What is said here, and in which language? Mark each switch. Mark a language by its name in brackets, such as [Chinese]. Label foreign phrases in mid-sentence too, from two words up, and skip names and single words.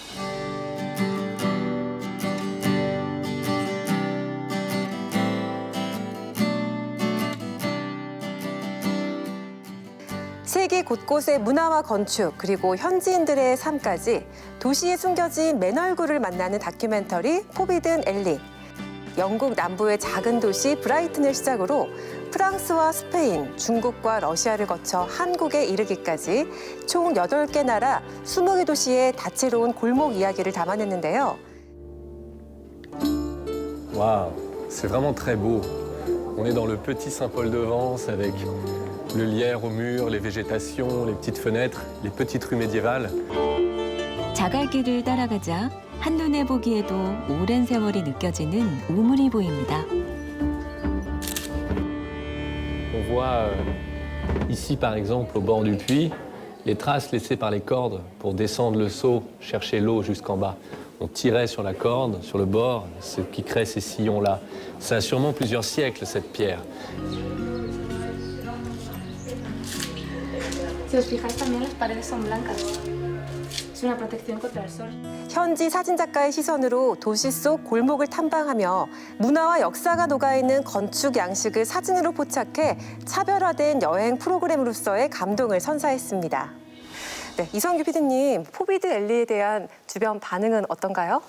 [Korean] 세계 곳곳의 문화와 건축, 그리고 현지인들의 삶까지 도시에 숨겨진 맨 얼굴을 만나는 다큐멘터리 포비든 엘리. 영국 남부의 작은 도시 브라이튼을 시작으로 프랑스와 스페인, 중국과 러시아를 거쳐 한국에 이르기까지 총 8개 나라 20개 도시의 다채로운 골목 이야기를 담아냈는데요. [French] Waouh, c'est vraiment très beau. On est dans le petit Saint-Paul-de-Vence avec le lierre au mur, les végétations, les petites fenêtres, les petites rues médiévales. 자갈길을 따라가자 한눈에 보기에도 오랜 세월이 느껴지는 우물이 보입니다. On voit ici par exemple au bord du puits les traces laissées par les cordes pour descendre le seau, chercher l'eau jusqu'en bas. On tirait sur la corde, sur le bord, ce qui crée ces sillons-là. Ça a sûrement plusieurs siècles cette pierre. [Spanish] Si os fijáis también las paredes son blancas. Es una protección contra el sol. [Korean] 현지 사진작가의 시선으로 도시 속 골목을 탐방하며 문화와 역사가 녹아있는 건축 양식을 사진으로 포착해 차별화된 여행 프로그램으로서의 감동을 선사했습니다. 네, 이성규 PD님, 포비든 엘리에 대한 주변 반응은 어떤가요?